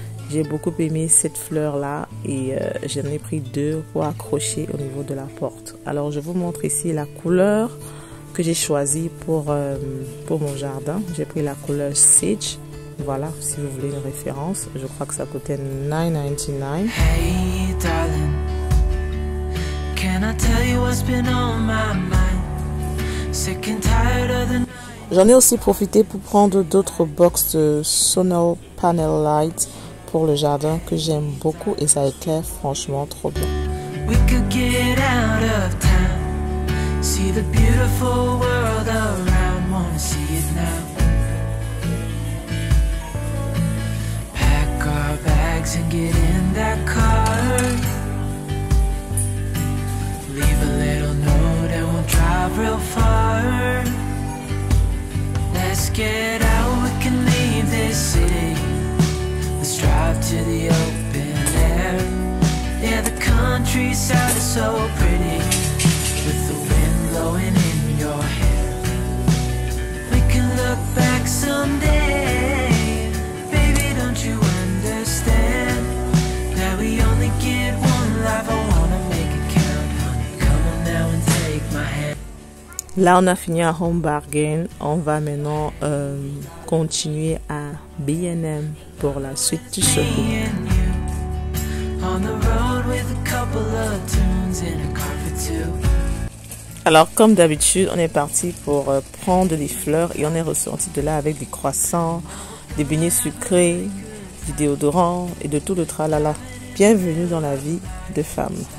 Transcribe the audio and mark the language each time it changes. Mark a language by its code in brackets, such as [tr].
[fr] J'ai beaucoup aimé cette fleur là et j'en ai pris 2 pour accrocher au niveau de la porte. Alors je vous montre ici la couleur que j'ai choisi pour mon jardin. J'ai pris la couleur Sage. Voilà, si vous voulez une référence. Je crois que ça coûtait $9.99. [en] Hey darling, can I tell you what's been on my mind? Sick and tired of the... [fr] J'en ai aussi profité pour prendre d'autres box de Solar Panel Light pour le jardin que j'aime beaucoup et ça éclaire franchement trop bien. [en] We could get out of town. See the beautiful world around, wanna see it now. Pack our bags and get in that car. Leave a little note and we'll drive real far. Let's get out, we can leave this city. Let's drive to the open air. Yeah, the countryside is so pretty. With the wind blowing in your hair, we can look back someday. Baby, don't you understand that we only get one life? I wanna make it count, honey. Come on now and take my hand. [fr] Là, on a fini à Home Bargain. On va maintenant continuer à B&M pour la suite du shopping. [en] On the road with a couple of tunes in a car for two. [fr] Alors, comme d'habitude, on est parti pour prendre des fleurs et on est ressorti de là avec des croissants, des beignets sucrés, du déodorant et de tout le tralala. Bienvenue dans la vie de femme.